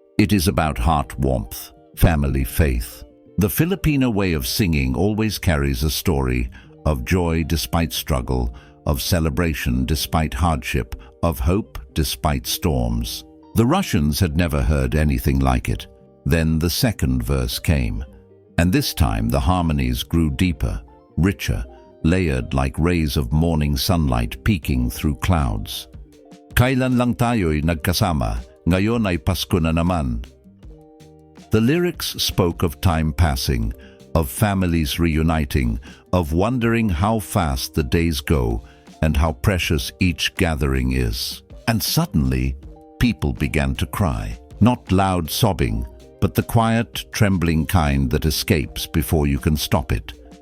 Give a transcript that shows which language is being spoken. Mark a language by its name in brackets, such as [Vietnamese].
[English] It is about heart warmth, family faith. The Filipino way of singing always carries a story of joy despite struggle, of celebration despite hardship, of hope despite storms. The Russians had never heard anything like it. Then the second verse came, and this time the harmonies grew deeper, richer, layered like rays of morning sunlight peeking through clouds. [Filipino] Kailan lang tayo'y nagkasama, ngayon ay Pasko na naman. [English] The lyrics spoke of time passing, of families reuniting, of wondering how fast the days go and how precious each gathering is. And suddenly, people began to cry. Not loud sobbing, but the quiet, trembling kind that escapes before you can stop it.